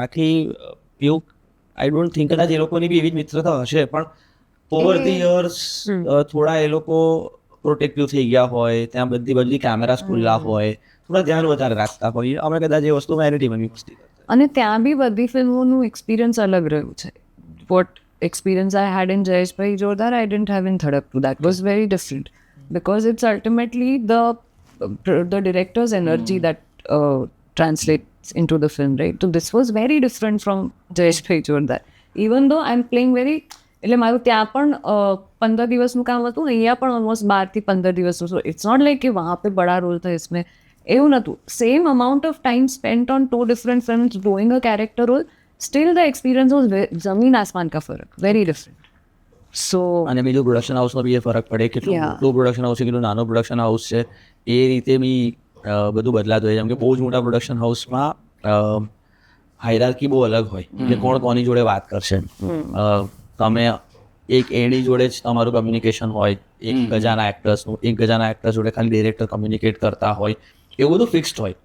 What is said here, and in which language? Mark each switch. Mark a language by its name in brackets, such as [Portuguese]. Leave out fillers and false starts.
[Gujarati] બાકી એવું [English] I don't think [Gujarati] કદાચ એ લોકોની બી એવી જ મિત્રતા હશે, પણ ઓવર ધી યર્સ થોડા એ લોકો પ્રોટેક્ટિવ થઈ ગયા હોય, ત્યાં બધી કેમેરાસ ખુલ્લા હોય, થોડા ધ્યાન વધારે રાખતા હોય. અમે કદાચ એ વસ્તુ મેરિટીમાં મસ્તી કરતા. અને ત્યાં બી બધી ફિલ્મોનું એક્સપિરિયન્સ અલગ રહ્યું છે. [English] What experience I had in Jayeshbhai Jordaar I didn't have in થડકપુ. That was very different because it's ultimately the director's energy that translates into the film, right? So this was very different from Jayeshbhai Jordaar. Even though I'm playing very [Gujarati] એટલે મારું ત્યાં પણ 15 દિવસનું કામ હતું, અહીંયા પણ ઓલમોસ્ટ 12 થી 15 દિવસનું. [English] so it's not like [Hindi] કે વहाँ पे बड़ा रोल था इसमें, [Gujarati] એવું નહોતું. [English] same amount of time spent on 2 different films doing a character role, still the experience was [Hindi] જમીન આસમાન કા ફરક, [English] very different. So [Gujarati] અને બીજું પ્રોડક્શન હાઉસનો બી એ ફરક પડે, કેટલું મોટું પ્રોડક્શન હાઉસ છે, કેટલું નાનો પ્રોડક્શન હાઉસ છે, એ રીતે બી બધું બદલાતું હોય. જેમ કે બહુ જ મોટા પ્રોડક્શન હાઉસમાં હાયરાર્કી બહુ અલગ હોય કે કોણ કોની જોડે વાત કરશે. તમે એક એની જોડે જ તમારું કમ્યુનિકેશન હોય, એક ગજાના એક્ટર્સ જોડે ખાલી ડિરેક્ટર કમ્યુનિકેટ કરતા હોય, એવું બધું ફિક્સ્ડ હોય.